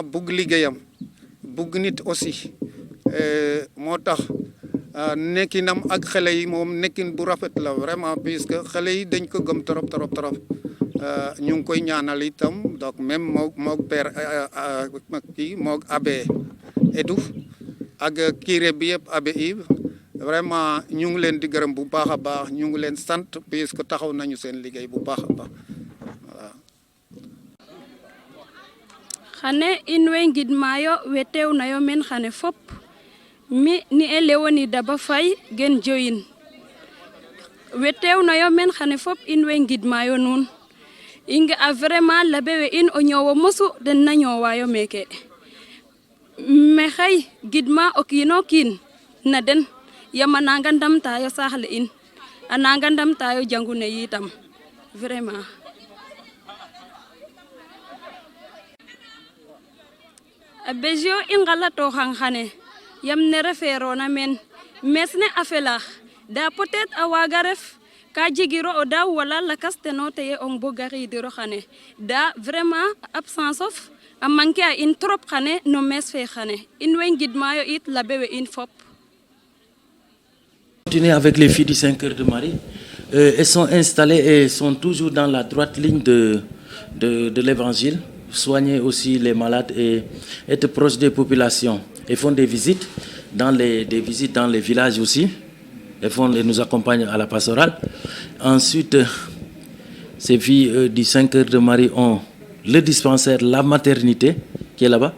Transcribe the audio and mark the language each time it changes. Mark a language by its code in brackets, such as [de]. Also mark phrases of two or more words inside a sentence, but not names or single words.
[wo] bugg liggéeyam bugg nit aussi moo tax nekkinam ak xale yi moom nekkin bu rafet la [fr] vraiment puisque [wo] xale yi dañ ko gëm trop ñu ngi koy ñaanal itam [fr] donc même [wo] moog père kii moog abbé Edou ak curé bi yëpp abbé Yves vraiment ñu ngi leen di gërëm bu baax a baax ñu ngi leen sant puisque taxaw nañu seen liggéey bu baax a baax voilà. [srr] xane in way ngidmayo we teewnayo men xane fop mi ni e lewoni Daba Faye gen Diohine we teewnayo men xane fop in way ngidmayo nuun i nga'a vraiment labe we in o ñoowo mosu den na ñoowayo meeke me xay gidma o kiino kiin na den yam a nanga ndamtayo saax le in a nanga ndamtayo jangu ne yitam vraiment a besio i ngalatoxang xane yam ne referona men mes ne a felaax da peut-être a waaga ref ka jegiro o daaw wala lakas teno teye ong bo garidiro xane da vraiment absence of a manqué a in trop xane no mes fe xane in way ngidmayo it labe we in fop. [fr] Continuer avec les filles du 5 Cœurs de Marie. Elles sont installées et sont toujours dans la droite ligne de l'évangile, soigner aussi les malades et être proches des populations. Elles font des visites dans les villages aussi. Elles nous accompagnent à la pastorale. Ensuite, ces filles du 5 Cœurs de Marie ont le dispensaire, la maternité qui est là-bas.